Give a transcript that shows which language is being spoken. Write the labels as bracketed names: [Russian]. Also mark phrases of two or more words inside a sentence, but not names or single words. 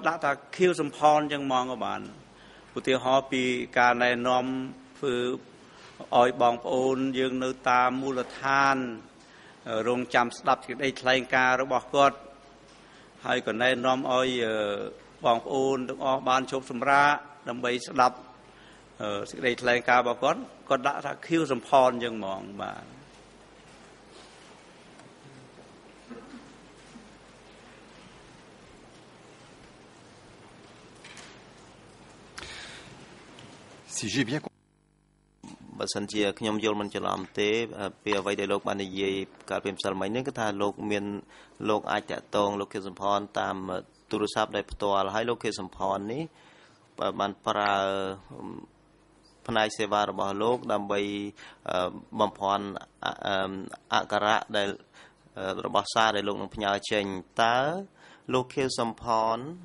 [Khmer] ដាក់ថាខៀវសំផនចឹងហ្មងក៏បានឧទាហរណ៍ពីការណែនាំធ្វើឲ្យបងប្អូនយើងនៅតាមមូលដ្ឋានរងចាំស្ដាប់សេចក្តីថ្លែងការណ៍របស់គាត់ហើយក៏ណែនាំឲ្យបងប្អូនទាំងអស់បានជប់សម្រាកដើម្បីស្ដាប់សេចក្តីថ្លែងការណ៍របស់គាត់ដាក់ថាខៀវសំផនចឹងហ្មងបាទ [French] Si j'ai bien compris [Khmer] បើសិនជាខ្ញុំយល់មិនច្រឡំទេពីអ្វីដែលលោកបាននិយាយកាលពីម្សិលមិញនេះគឺថាលោកអាចតាក់ទងលោកខៀវសំផនតាមទូរស័ព្ទដោយផ្ទាល់ហើយលោកខៀវសំផននេះបានប្រើផ្នែកសេវារបស់លោកដើម្បីបំភាន់អក្ខរៈដែលរបស់សារដែលលោកនឹងផ្ញើចេញតើលោកខៀវសំផន